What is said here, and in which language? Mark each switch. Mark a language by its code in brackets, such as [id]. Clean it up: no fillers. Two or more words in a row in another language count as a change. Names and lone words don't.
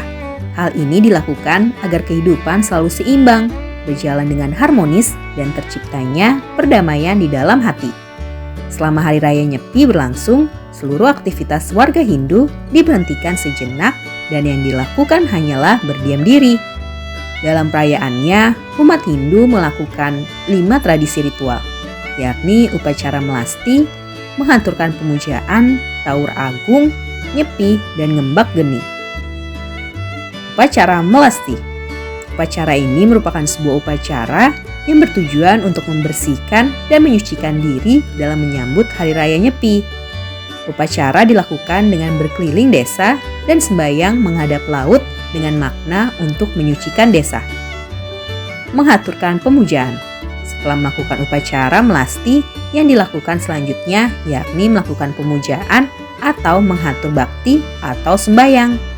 [id] Hal ini dilakukan agar kehidupan selalu seimbang, berjalan dengan harmonis, dan terciptanya perdamaian di dalam hati. Selama Hari Raya Nyepi berlangsung, seluruh aktivitas warga Hindu diberhentikan sejenak dan yang dilakukan hanyalah berdiam diri. Dalam perayaannya, umat Hindu melakukan 5 tradisi ritual, yakni upacara melasti, menghanturkan pemujaan, taur agung, nyepi, dan ngembak geni. Upacara melasti. Upacara ini merupakan sebuah upacara yang bertujuan untuk membersihkan dan menyucikan diri dalam menyambut Hari Raya Nyepi. Upacara dilakukan dengan berkeliling desa dan sembahyang menghadap laut dengan makna untuk menyucikan desa. Menghaturkan pemujaan. Setelah melakukan upacara melasti, yang dilakukan selanjutnya yakni melakukan pemujaan atau menghatur bakti atau sembahyang.